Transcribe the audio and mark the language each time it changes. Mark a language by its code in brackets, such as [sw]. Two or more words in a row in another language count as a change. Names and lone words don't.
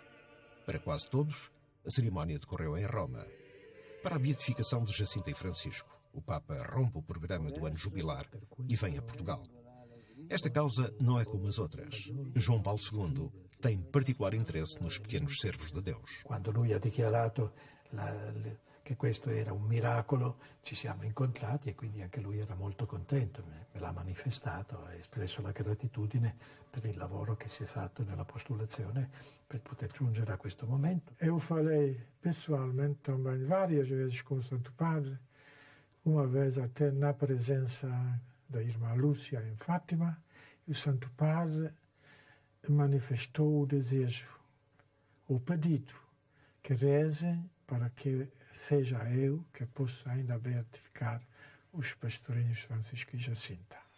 [pt] Para quase todos, a cerimónia decorreu em Roma. Para a beatificação de Jacinta e Francisco, o Papa rompe o programa do ano jubilar e vem a Portugal. Esta causa não é como as outras. João Paulo II tem particular interesse nos pequenos servos de Deus. [it] Quando lui ha dichiarato che questo era un miracolo, ci siamo incontrati e quindi anche lui era molto contento, me l'ha manifestato, ha espresso la gratitudine per il lavoro che si è fatto nella postulazione per poter giungere a questo momento. [pt] Eu falei pessoalmente também várias vezes com o Santo Padre, uma vez até na presença da irmã Lúcia em Fátima, e o Santo Padre manifestou o desejo, o pedido, que rezem para que seja eu que possa ainda beatificar os pastorinhos Francisco e Jacinta.